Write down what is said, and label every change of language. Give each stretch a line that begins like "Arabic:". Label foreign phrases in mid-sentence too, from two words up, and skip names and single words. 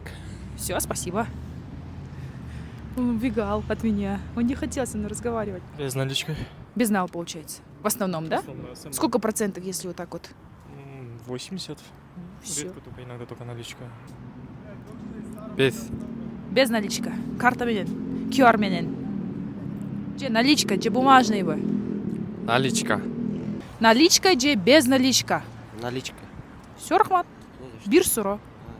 Russian: Все, спасибо. Он убегал от меня. Он не хотел со мной разговаривать. Безналичкой. Безнал, получается. В основном, да? Сколько процентов, если вот так вот? 80. Все. Редко только, иногда только наличка. Без наличка.
Kyrgyz: Карта менен. QR менен. Же наличка, же бумажный бы. Наличка. Наличка, же
Russian: без наличка.
Kyrgyz: Наличка.
Russian: Все,
Kyrgyz: Рахмат. Бир суро.